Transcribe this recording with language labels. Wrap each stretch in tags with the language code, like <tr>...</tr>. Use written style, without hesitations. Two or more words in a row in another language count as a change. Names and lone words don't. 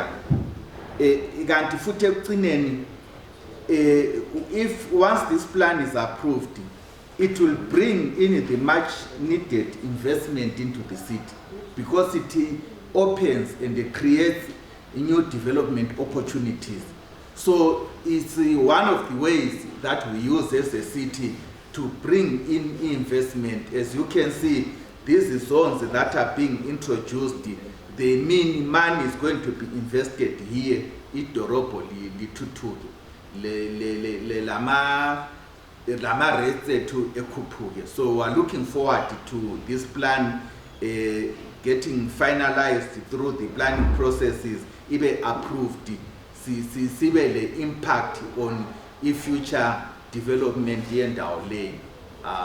<nd>Kanti futhi ekugcineni</nd> <en>if once this plan is approved, it will bring in the much needed investment into the city because it opens and creates new development opportunities. So it's one of the ways that we use as a city to bring in investment. As you can see, these zones that are being introduced, they mean money is going to be invested here.</en> <nd>Idorobo lituthuke lama rates to ekhuphuke.</nd> <en>So we're looking forward to this plan getting finalized through the planning processes, even approved. See the impact on future development here in our lane.</en>